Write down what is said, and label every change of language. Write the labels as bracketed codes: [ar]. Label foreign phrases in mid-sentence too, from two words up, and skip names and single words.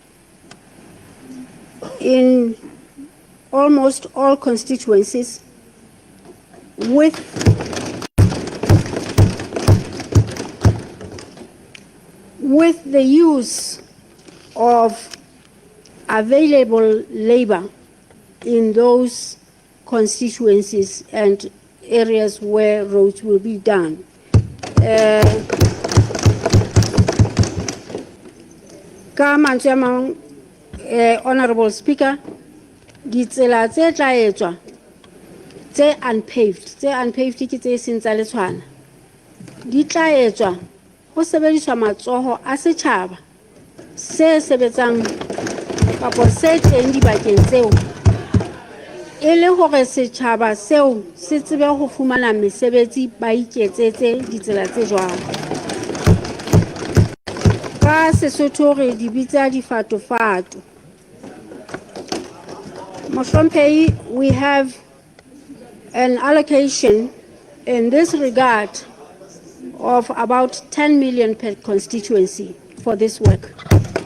[en] in almost all constituencies with the use of available labor in those constituencies and areas where roads will be done. Honorable Speaker, [st] ditsela tse tla etswa tse unpaved ke tse seng tsa letshwana di tla etswa go sebediswa matsoho a setjhaba se sebetsang kapo se teng dibakeng tseo e le hore setjhaba seo se tsebe go fumana mesebetsi ba iketsetse ditsela tse jwalo. Ka Sesotho re di bitsa difatofato. Mohlomphei, [en] we have an allocation in this regard of about 10 million per constituency for this work.